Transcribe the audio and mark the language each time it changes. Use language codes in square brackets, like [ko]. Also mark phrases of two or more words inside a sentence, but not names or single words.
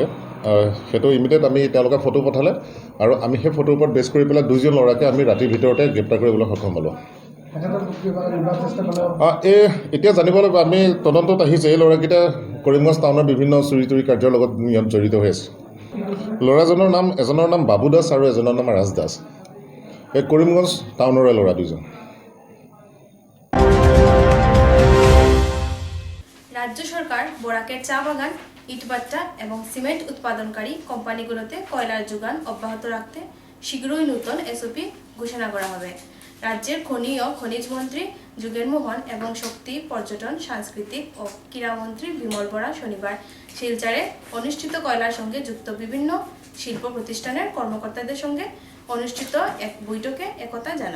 [as] সেইটো ইমিডিয়েট আমি তেওঁলোকে ফটো পঠালে আৰু আমি সেই ফটোৰ ওপৰত বেছ কৰি পেলাই 2জন ল'ৰাকে আমি ৰাতিৰ ভিতৰতে গ্ৰেপ্তাৰ কৰিবলৈ সক্ষম হ'লোঁ। এতিয়া জানিব লাগিব, আমি তদন্তত আহিছে এই ল'ৰাকেইটা কৰিমগঞ্জ টাউনৰ বিভিন্ন চুৰি তুৰি কাৰ্যৰ লগত জড়িত হৈ আছে। এজনৰ নাম বাবু দাস আৰু এজনৰ নাম ৰাজ দাস। এই কৰিমগঞ্জ টাউনৰে ল'ৰা 2জন। [bn] রাজ্য সরকার বরাকের চা বাগান, ইটভাটা এবং সিমেন্ট উৎপাদনকারী কোম্পানিগুলোতে কয়লার যোগান অব্যাহত রাখতে শীঘ্রই নতুন SOP ঘোষণা করা হবে। রাজ্যের খনি ও খনিজ মন্ত্রী যুগের মোহন এবং শক্তি, পর্যটন, সাংস্কৃতিক ও ক্রীড়ামন্ত্রী বিমল বরা শনিবার শিলচরে অনুষ্ঠিত কয়লার সঙ্গে যুক্ত বিভিন্ন শিল্প প্রতিষ্ঠানের কর্মকর্তাদের সঙ্গে অনুষ্ঠিত এক বৈঠকে একথা জানান।